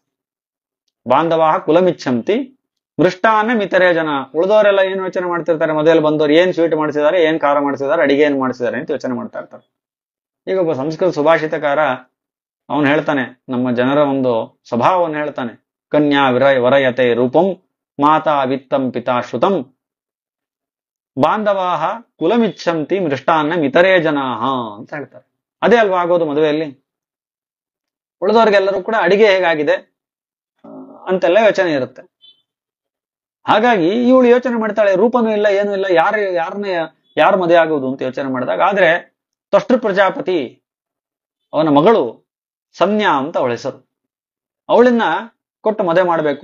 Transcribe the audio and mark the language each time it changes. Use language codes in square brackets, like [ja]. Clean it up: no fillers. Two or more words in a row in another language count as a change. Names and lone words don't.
[sa] ಬಾಂಧವಾಹ ಕುಲಮಿಚ್ಛಂತಿ ಮೃಷ್ಟಾನ್ನ ಮಿತರೇ ಜನ. [kn] ಉಳಿದವರೆಲ್ಲ ಏನ್ ಯೋಚನೆ ಮಾಡ್ತಿರ್ತಾರೆ? ಮದುವೆಯಲ್ಲಿ ಬಂದವರು ಏನ್ ಸ್ವೀಟ್ ಮಾಡಿಸಿದ್ದಾರೆ, ಏನ್ ಖಾರ ಮಾಡಿಸಿದ್ದಾರೆ, ಅಡಿಗೆ ಏನ್ ಮಾಡಿಸಿದ್ದಾರೆ ಅಂತ ಯೋಚನೆ ಮಾಡ್ತಾ ಇರ್ತಾರೆ. ಈಗ ಒಬ್ಬ ಸಂಸ್ಕೃತ ಸುಭಾಷಿತಕಾರ ಅವನು ಹೇಳ್ತಾನೆ, ನಮ್ಮ ಜನರ ಒಂದು ಸ್ವಭಾವವನ್ನು ಹೇಳ್ತಾನೆ. [sa] ಕನ್ಯಾ ವರಯತೆ ರೂಪಂ ಮಾತಾ ವಿತ್ತಂ ಪಿತಾ ಶ್ರುತಂ ಬಾಂಧವಾಹ ಕುಲಮಿಚ್ಛಂತಿ ಮೃಷ್ಟಾನ್ನ ಮಿತರೇ ಜನಾಹ [kn] ಅಂತ ಹೇಳ್ತಾರೆ. ಅದೇ ಅಲ್ವಾ ಆಗೋದು ಮದುವೆಯಲ್ಲಿ. ಉಳಿದವ್ರಿಗೆಲ್ಲರೂ ಕೂಡ ಅಡಿಗೆ ಹೇಗಾಗಿದೆ ಅಂತೆಲ್ಲ ಯೋಚನೆ ಇರುತ್ತೆ. ಹಾಗಾಗಿ ಇವಳು ಯೋಚನೆ ಮಾಡ್ತಾಳೆ, ರೂಪನೂ ಇಲ್ಲ ಏನೂ ಇಲ್ಲ, ಯಾರು ಮದುವೆ ಆಗೋದು ಅಂತ ಯೋಚನೆ ಮಾಡಿದಾಗ, ಆದ್ರೆ ತ್ವಷ್ಟೃ ಪ್ರಜಾಪತಿ ಅವನ ಮಗಳು ಸನ್ಯಾ ಅಂತ ಅವಳ ಹೆಸರು, ಅವಳನ್ನ ಕೊಟ್ಟು ಮದುವೆ ಮಾಡ್ಬೇಕು.